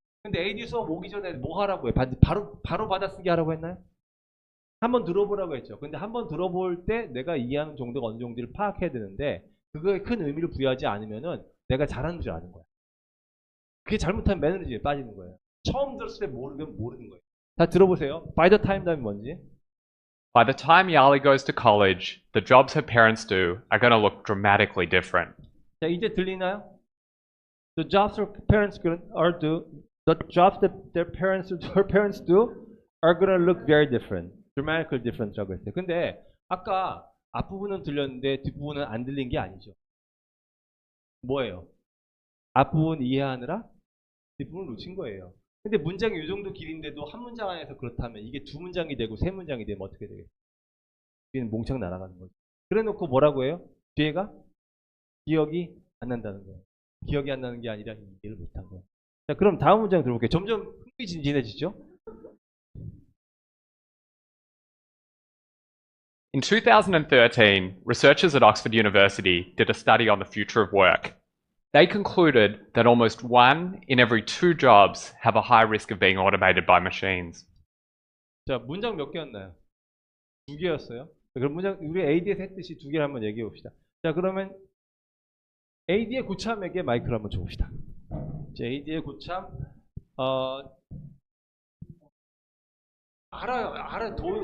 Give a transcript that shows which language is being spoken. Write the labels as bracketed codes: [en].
[ko] 근데 AD 수업 오기 전에 뭐 하라고 해요? 바로 받아쓰기 하라고 했나요? 한번 들어보라고 했죠. 근데 한번 들어볼 때 내가 이해하는 정도가 어느 정도를 파악해야 되는데 그거에 큰 의미를 부여하지 않으면은 내가 잘하는 줄 아는 거야. 그게 잘못하면 매너리즘에 빠지는 거예요. 처음 들었을 때 모르면 모르는 거예요. 다 들어보세요. [en] By the time [ko] 다음에 뭔지? [en] By the time Yali goes to college, the jobs her parents do are going to look dramatically different. [ko] 자, 이제 들리나요? [en] The jobs her parents are do, the jobs that her parents do are gonna look very different, dramatically different [ko] 라고 했어요. 근데 아까 앞부분은 들렸는데 뒷부분은 안 들린 게 아니죠. 뭐예요? 앞부분 이해하느라 뒷부분을 놓친 거예요. 근데 문장이 이 정도 길인데도 한 문장 안에서 그렇다면 이게 두 문장이 되고 세 문장이 되면 어떻게 되겠어요? 뒤에는 몽창 날아가는 거죠. 그래 놓고 뭐라고 해요? 뒤에가 기억이 안 난다는 거예요. 기억이 안 나는 게 아니라 이해를 못한 거예요. 자, 그럼 다음 문장 들어볼게요. 점점 흥미진진해지죠? [en] In 2013, researchers at Oxford University did a study on the future of work. They concluded that almost 1 in every 2 jobs have a high risk of being automated by machines. [ko] 자, 문장 몇 개였나요? 2개였어요. 그럼 문장, 우리 AD에서 했듯이 2개를 한번 얘기해 봅시다. 자, 그러면 AD의 고참에게 마이크를 한번 줘봅시다. 자, AD의 고참, 알아요.